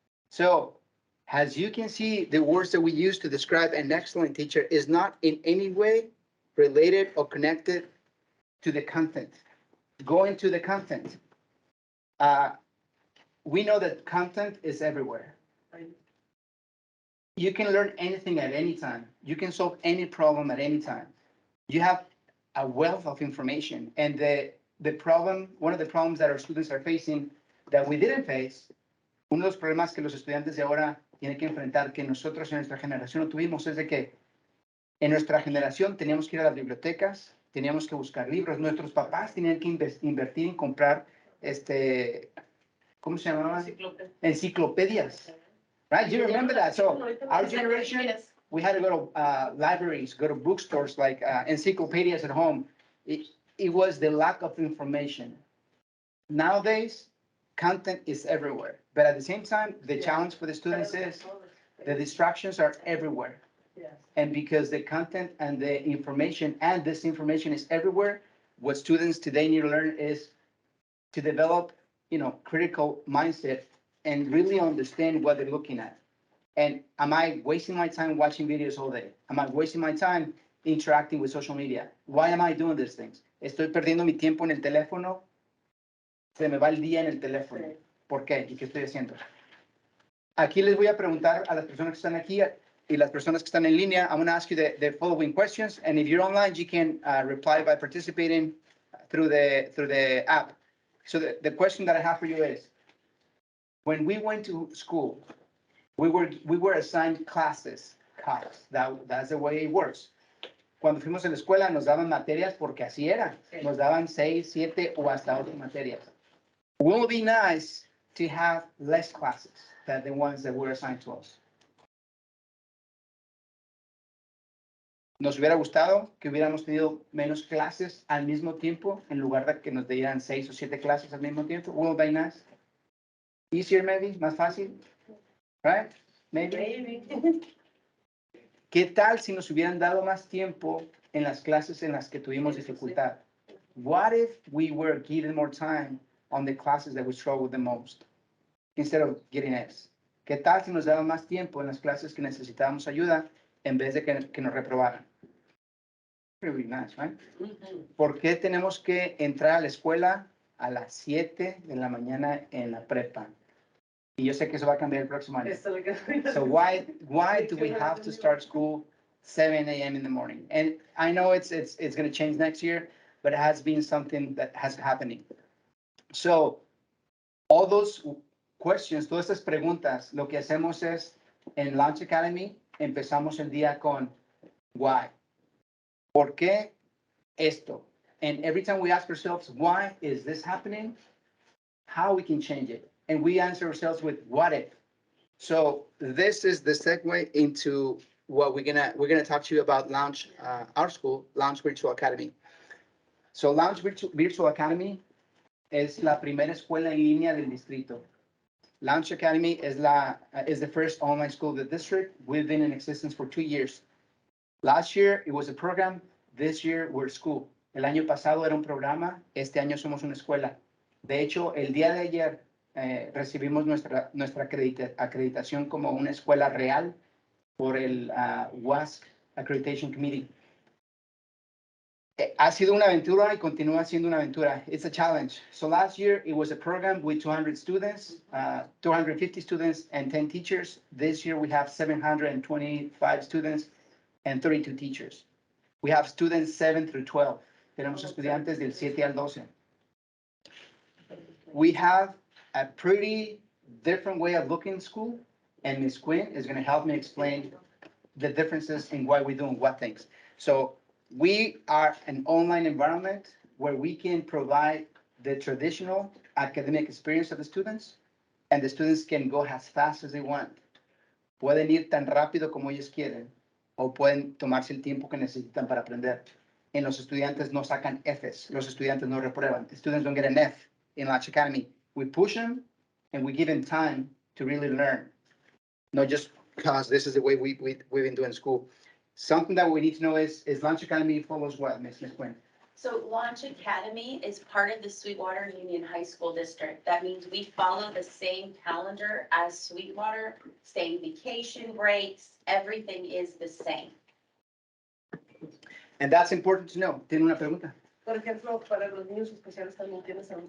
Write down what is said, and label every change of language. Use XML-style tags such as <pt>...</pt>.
<en>So, as you can see, the words that we use to describe an excellent teacher is not in any way related or connected to the content. Go into the content. We know that content is everywhere. You can learn anything at any time. You can solve any problem at any time. You have a wealth of information. And the problem, one of the problems that our students are facing that we didn't face,</en> <es>uno de los problemas que los estudiantes de ahora tienen que enfrentar, que nosotros en nuestra generación no tuvimos, es de que en nuestra generación teníamos que ir a las bibliotecas, teníamos que buscar libros, nuestros papás tenían que invertir en comprar, ¿cómo se llamaban?</es> <en>Enciclopedias. Right? You remember that? So our generation, Yes. we had to go to libraries, go to bookstores, like encyclopedias at home. It was the lack of information. Nowadays, content is everywhere. But at the same time, the challenge for the students is the distractions are everywhere. Yes. And because the content and the information and this information is everywhere, what students today need to learn is to develop, critical mindset and really understand what they're looking at. And am I wasting my time watching videos all day? Am I wasting my time interacting with social media? Why am I doing these things?</en> <es>Estoy perdiendo mi tiempo en el teléfono. Se me va el día en el teléfono. ¿Por qué? ¿Y qué estoy haciendo? Aquí les voy a preguntar a las personas que están aquí y las personas que están en línea.</es> <en>I'm going to ask you the following questions. And if you're online, you can reply by participating through the app. So the question that I have for you is, when we went to school, we were assigned classes. That's the way it works.</en> <es>Cuando fuimos a la escuela nos daban materias porque así era. Nos daban 6, 7 o hasta 8 materias.</es> <en>Will it be nice to have less classes than the ones that were assigned to us?</en> <es>Nos hubiera gustado que hubiéramos tenido menos clases al mismo tiempo en lugar de que nos dieran 6 o 7 clases al mismo tiempo.</es> <en>Will it be nice? Easier maybe? Más fácil? Right? Maybe.</en> <es>¿Qué tal si nos hubieran dado más tiempo en las clases en las que tuvimos dificultad?</es> <en>What if we were given more time on the classes that we struggled the most instead of getting Fs?</en> <es>¿Qué tal si nos daban más tiempo en las clases que necesitábamos ayuda en vez de que nos reprobaran? Pretty nice, right? ¿Por qué tenemos que entrar a la escuela a las 7 de la mañana en la prepa? Y yo sé que eso va a cambiar el próximo año.</es> <en>So why do we have to start school 7 a.m. in the morning? And I know it's going to change next year, but it has been something that has happening.</en> <es>So all those questions, todas estas preguntas, lo que hacemos es en Launch Academy empezamos el día con why. ¿Por qué esto?</es> <en>And every time we ask ourselves, why is this happening? How we can change it. And we answer ourselves with what if. So this is the segue into what we're gonna talk to you about Launch, our school, Launch Virtual Academy.</en> <es>So Launch Virtual Academy es la primera escuela en línea del distrito.</es> <en>Launch Academy is the first online school of the district. We've been in existence for 2 years. Last year it was a program. This year we're a school.</en> <es>El año pasado era un programa. Este año somos una escuela. De hecho, el día de ayer recibimos nuestra acreditación como una escuela real por el WASC Accreditation Committee. Ha sido una aventura y continúa siendo una aventura.</es> <en>It's a challenge. So last year it was a program with 200 students, 250 students and 10 teachers. This year we have 725 students and 32 teachers. We have students 7 through 12.</en> <es>Tenemos estudiantes del 7 al 12.</es> <en>We have a pretty different way of looking at school, and Ms. Quinn is going to help me explain the differences in why we're doing what things. So we are an online environment where we can provide the traditional academic experience of the students, and the students can go as fast as they want.</en> <es>Pueden ir tan rápido como ellos quieren, o pueden tomarse el tiempo que necesitan para aprender.</es> <en>En los estudiantes no sacan Fs, los estudiantes no reprueban. The students don't get an F in Launch Academy. We push them, and we give them time to really learn, not just because this is the way we've been doing school. Something that we need to know is Lunch Academy follows what, Ms. Quinn? So Launch Academy is part of the Sweetwater Union High School District. That means we follow the same calendar as Sweetwater, same vacation breaks, everything is the same. And that's important to know.</en> <es>¿Tiene una pregunta? Por ejemplo, para los niños especiales también tienes algún</es>